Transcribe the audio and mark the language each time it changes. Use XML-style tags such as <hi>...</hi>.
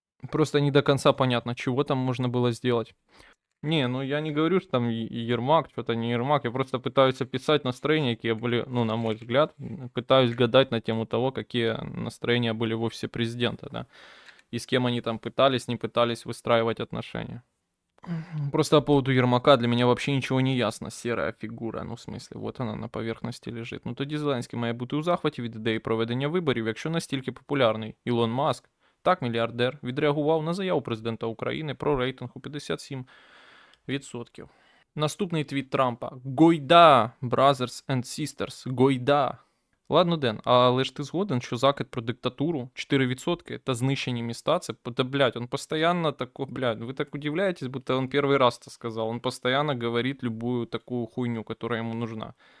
<ru>Просто не до конца понятно, чего там можно было сделать. Не, ну я не говорю, что там и Ермак, что-то не Ермак, я просто пытаюсь описать настроения, какие были, ну, на мой взгляд, пытаюсь гадать на тему того, какие настроения были в офисе президента, да, и с кем они там пытались, не пытались выстраивать отношения. Просто по поводу Ермака для меня вообще ничего не ясно.</ru> <uk>Серая фігура, ну в смислі, вот вона на поверхності лежить. Ну тоді Зеленський має бути у захваті від ідеї проведення виборів, якщо настільки популярний Ілон Маск, так мільярдер, відреагував на заяву президента України про рейтинг у 57%. Наступний твіт Трампа.</uk> <ru>Гойда,</ru> <en>brothers and sisters,</en> <ru>гойда. Ладно, Ден,</ru> <uk>але ж ти згоден, що закид про диктатуру 4% та знищені міста,</uk> <ru>це, да, блядь, он постоянно тако, блядь, вы так удивляетесь, будто он первый раз это сказал, он постоянно говорит любую такую хуйню, которая ему нужна.</ru>